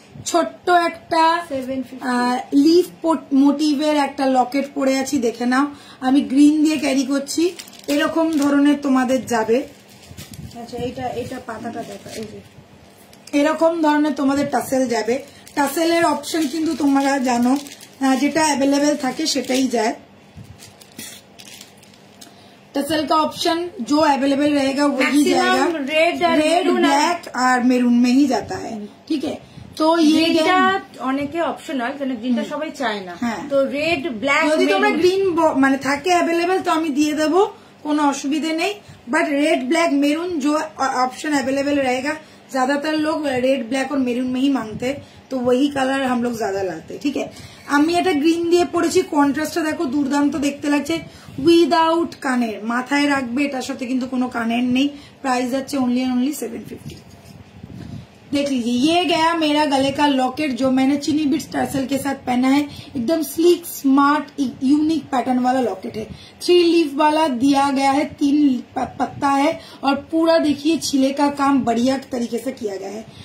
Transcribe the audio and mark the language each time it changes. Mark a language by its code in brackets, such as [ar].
[bn] ছোট্ট একটা লিফ মোটিভের একটা লকেট পরে আছি, দেখে নাও। আমি গ্রিন দিয়ে ক্যারি করছি, এরকম ধরনের তোমাদের যাবে, আচ্ছা এটা পাতাটা দেখা, এই যে এরকম ধরনের তোমাদের টাসেল যাবে। টাসেলের অপশন কিন্তু তোমরা জানো যেটা अवेलेबल থাকে সেটাই যায়। [hi] टसल का ऑप्शन जो अवेलेबल रहेगा वही जाएगा। रेड ब्लैक और मेरून में ही जाता है, ठीक है। [bn] তো এটা অনেকে অপশনাল, কারণ গ্রিনটা সবাই চায় না। তো রেড ব্ল্যাক যদি তোমরা গ্রিন মানে থাকে अवेलेबल তো আমি দিয়ে দেব, কোনো অসুবিধা নেই। [hi] बट रेड ब्लैक मेरून जो ऑप्शन अवेलेबल रहेगा, ज्यादातर लोग रेड ब्लैक और मेरून में ही मांगते हैं, तो वही कलर हम लोग ज्यादा लाते हैं, ठीक है। [bn] আমি এটা গ্রিন দিয়ে পরেছি, কন্ট্রাস্টটা দেখো দুর্দান্ত দেখতে লাগছে। উইদাউট কানের, মাথায় রাখবে, এটার সাথে কিন্তু কোনো কানের নেই। প্রাইস যাচ্ছে ओनली 750। [hi] देख लीजिए, ये गया मेरा गले का लॉकेट जो मैंने चीनी बिट्स टर्सल के साथ पहना है। एकदम स्लीक स्मार्ट यूनिक पैटर्न वाला लॉकेट है। 3 लीफ वाला दिया गया है, 3 पत्ता है और पूरा देखिए छिले का काम बढ़िया तरीके से किया गया है।